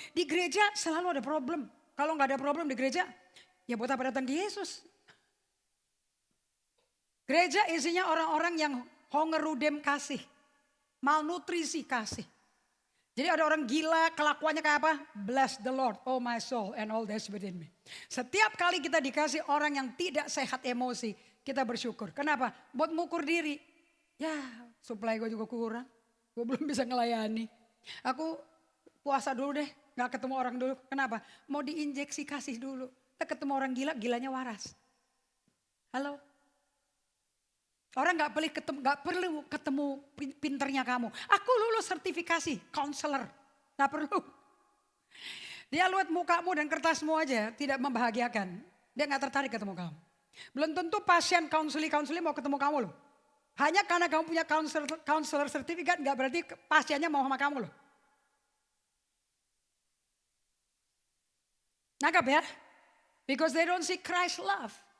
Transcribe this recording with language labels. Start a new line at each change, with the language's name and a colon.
Indonesian: Di gereja selalu ada problem. Kalau gak ada problem di gereja, ya buat apa datang di Yesus? Gereja isinya orang-orang yang hongerudem kasih. Malnutrisi kasih. Jadi ada orang gila, kelakuannya kayak apa?
English: Bless the Lord, oh my soul and all that's within me.
Indonesian: Setiap kali kita dikasih orang yang tidak sehat emosi, kita bersyukur. Kenapa? Buat mengukur diri. Ya, supply gue juga kurang. Gue belum bisa ngelayani. Aku puasa dulu deh, gak ketemu orang dulu. Kenapa? Mau diinjeksi kasih dulu. Kita ketemu orang gila, gilanya waras. Halo? Orang gak perlu ketemu pinternya kamu. Aku lulus sertifikasi, counselor. Gak perlu. Dia lihat mukamu dan kertasmu aja tidak membahagiakan. Dia gak tertarik ketemu kamu. Belum tentu pasien counseling mau ketemu kamu loh. Hanya karena kamu punya counselor sertifikat gak berarti pasiennya mau sama kamu loh. Nangkap ya?
English: Because they don't see Christ love.